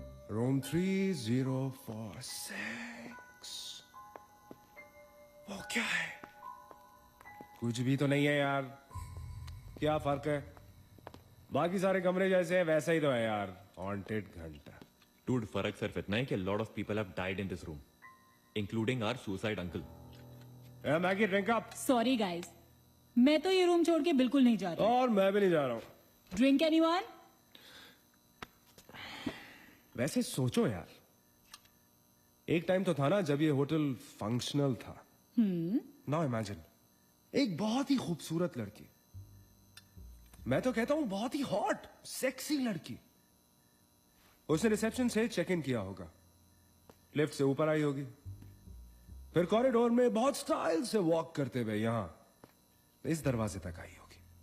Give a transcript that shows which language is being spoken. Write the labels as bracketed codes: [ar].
[hi] Room 3046. वो क्या है? कुछ भी तो नहीं है यार। क्या फर्क है? बाकी सारे कमरे जैसे हैं वैसा ही तो है यार। हॉन्टेड घंटा। [en] Dude, [hi] फर्क सिर्फ इतना है कि [en] lot of people have died in this room, including our suicide uncle. Maggie drink up. [hi] Sorry guys, मैं तो ये रूम छोड़ के बिल्कुल नहीं जा रही। और मैं भी नहीं जा रहा हूँ। [en] Drink anyone? [hi] वैसे सोचो यार, एक टाइम तो था ना जब ये होटल फंक्शनल था। नाउ इमेजिन, एक बहुत ही खूबसूरत लड़की, मैं तो कहता हूं बहुत ही हॉट सेक्सी लड़की, उसने रिसेप्शन से चेक इन किया होगा, लिफ्ट से ऊपर आई होगी, फिर कॉरिडोर में बहुत स्टाइल से वॉक करते हुए यहां इस दरवाजे तक आई होगी।